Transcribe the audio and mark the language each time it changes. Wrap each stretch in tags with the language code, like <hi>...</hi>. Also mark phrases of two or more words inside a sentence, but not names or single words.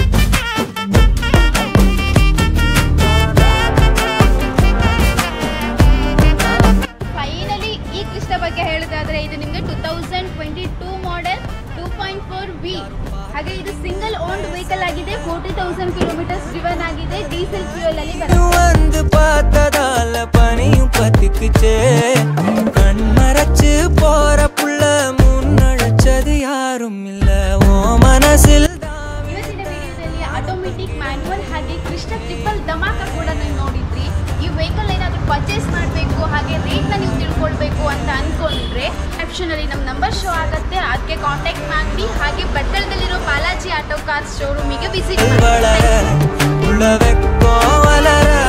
<kn>ಫೈನಲಿ ಈ ಕ್ರಿಸ್ಟಾ ಬಗ್ಗೆ ಹೇಳೋದಾದ್ರೆ ಇದು ನಿಮಗೆ 2022 ಮಾಡೆಲ್, 2.4 V. ಹಾಗೆ ಇದು</kn> <en>single owned vehicle</en> <kn>ಆಗಿದೆ. 40,000</kn> <en>kilometers driven</en> <kn>ಆಗಿದೆ.</kn> <en>diesel fuel</en> <kn>ಅಲ್ಲಿ</kn> <ta>வந்து பார்த்ததால பனியும் பத்திக்குச்சே கண்மரச்சு போற புள்ள முன்னடச்சது யாரும் இல்ல ஓ மனசில்.</ta> <kn>ಇವತ್ತಿನ ವಿಡಿಯೋದಲ್ಲಿ ಆಟೋಮೆಟಿಕ್, ಮ್ಯಾನ್ಯುವಲ್ ಹಾಗೆ ಕ್ರಿಸ್ಟಾ ಟ್ರಿಪಲ್ ಧಮಾಕ ಕೂಡ ನೀವು ನೋಡಿದ್ರಿ. ಈ ವೆಹಿಕಲ್ ಏನಾದರೂ ಪರ್ಚೇಸ್ ಮಾಡಬೇಕು, ಹಾಗೆ ರೇಟ್ನ ನೀವು ತಿಳ್ಕೊಳ್ಬೇಕು ಅಂತ ಅಂದ್ಕೊಂಡ್ರೆ ಆಪ್ಷನಲ್ಲಿ ನಮ್ಮ ನಂಬರ್ ಶೋ ಆಗುತ್ತೆ. ಅದಕ್ಕೆ ಕಾಂಟ್ಯಾಕ್ಟ್ ಮಾಡಿ. ಹಾಗೆ ಬಟ್ಟಲದಲ್ಲಿರೋ ಬಾಲಾಜಿ ಆಟೋ ಕಾರ್ಸ್ ಶೋರೂಮಿಗೆ ವಿಸಿಟ್ ಮಾಡಿ.</kn>